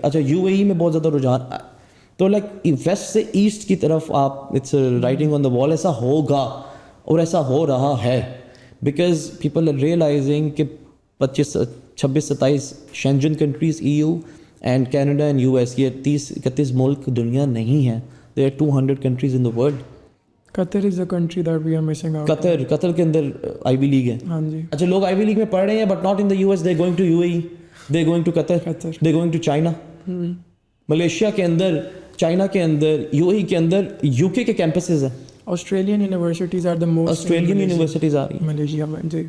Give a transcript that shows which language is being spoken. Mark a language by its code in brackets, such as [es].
[ur] اچھا یو اے ای میں بہت زیادہ رجحان, تو لائک ویسٹ سے ایسٹ کی طرف آپ [en] it's writing on the wall, [ur] ایسا ہوگا اور ایسا ہو رہا ہے, [en] because people are realising [ur] کہ 26-27 شینجن countries EU and Canada and US, یہ 30-31 ملک دنیا نہیں ہے. [en] There are 200 countries in the world. Qatar is the country that we are missing out. [ur] قطر کے اندر آئی وی لیگ ہے. ہاں جی. اچھا لوگ آئی وی لیگ میں پڑھ رہے ہیں [en] But not in the US, they going to UAE, they going to Qatar, they going to China. [ur] Malaysia کے اندر, چائنا کے اندر, UAE کے اندر, UK کے کیمپسز ہیں. [en] Australian universities are the most, [ur] Australian universities آ رہی ہیں ملیشیا میں جی.